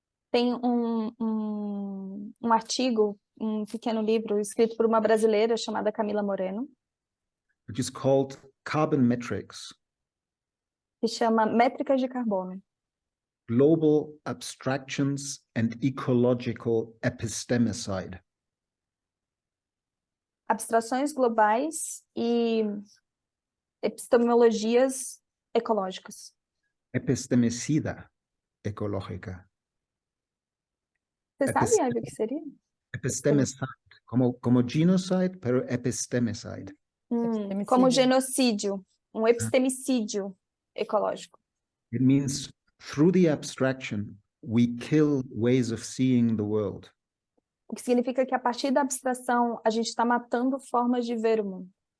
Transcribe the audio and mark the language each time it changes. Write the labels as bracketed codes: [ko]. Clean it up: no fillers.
[pt] Tem um artigo, um pequeno livro escrito por uma brasileira chamada Camila Moreno, [en] Which is called Carbon Metrics, [pt] que chama Métricas de Carbono. [en] Global Abstractions and Ecological Epistemicide. [pt] Abstrações globais e epistemologias ecológicas. Epistemicida ecológica. Você sabe, Ivy, o que seria? [en] Epistemicide, como genocide, pero epistemicide. [pt] Como genocídio, um epistemicídio ecológico. [en] It means through the abstraction, we kill ways of seeing the world. [pt] O que significa que a partir da abstração a gente está matando formas de ver o mundo.